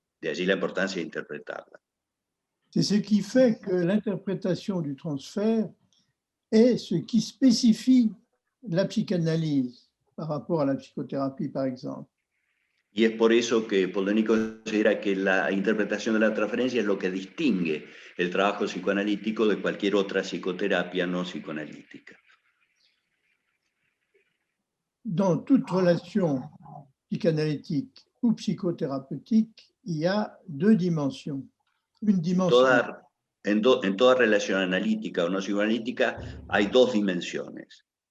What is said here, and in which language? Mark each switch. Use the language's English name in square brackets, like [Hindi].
[Spanish] De allí la importancia de interpretarla. [French] C'est ce qui fait que l'interprétation du transfert est ce qui spécifie la psychanalyse par rapport à la psychothérapie, par exemple. [Spanish] Y es por eso que Poldeni considera que la interpretación de la transferencia es lo que distingue el trabajo psicoanalítico de cualquier otra psicoterapia no psicoanalítica. [French] Dans toute relation psychanalytique ou psychothérapeutique, il y a deux dimensions. Une dimension [Spanish] En toda relación analítica o no psicoanalítica hay dos dimensiones.